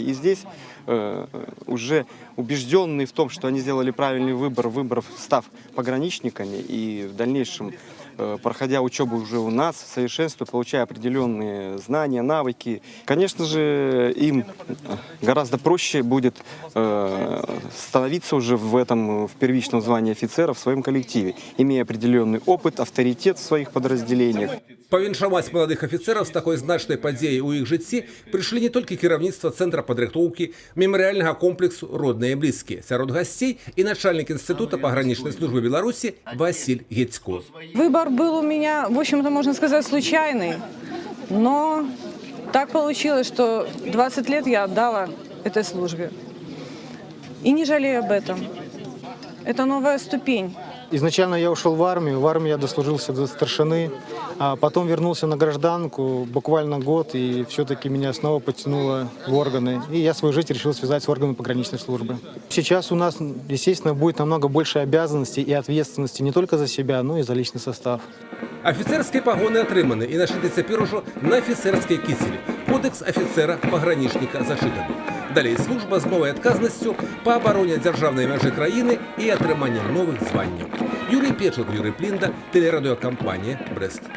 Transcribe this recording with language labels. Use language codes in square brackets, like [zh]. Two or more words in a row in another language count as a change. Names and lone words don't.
[ru] И здесь уже убежденные в том, что они сделали правильный выбор, став пограничниками и в дальнейшем, проходя учебу уже у нас, совершенствуя, получая определенные знания, навыки, конечно же, им гораздо проще будет становиться уже в первичном звании офицера в своем коллективе, имея определенный опыт, авторитет в своих подразделениях. [be] Павіншаваць маладых афіцэраў з такой значнай падзеяй у іх жыцці прыйшлі не толькі кіраўніцтва цэнтра падрыхтоўкі, мемарыяльнага комплексу «Родныя і блізкія». Сярод гасцей і начальник [ru] Института пограничной службы Беларуси [be] Василь Гецько. [ru] Выбор был у меня, в общем-то, можно сказать, случайный, но так получилось, что 20 лет я отдала этой службе. И не жалею об этом. Это новая ступень. Изначально я ушел в армию я дослужился до старшины, а потом вернулся на гражданку, буквально год, и все-таки меня снова потянуло в органы. И я свою жизнь решил связать с органами пограничной службы. Сейчас у нас, естественно, будет намного больше обязанностей и ответственности не только за себя, но и за личный состав. [be] Афіцэрскія пагоны атрыманы і нашыты цяпер ужо на афіцэрскай кіцелі. Кодэкс афіцэра-пагранічніка зачытаны. Далей служба з новай адказнасцю па абароне дзяржаўнай мяжы краіны і атрыманнем новых званняў. Юрий Печук, Юрий Плінда, тэлерадыёкампанія «Брэст».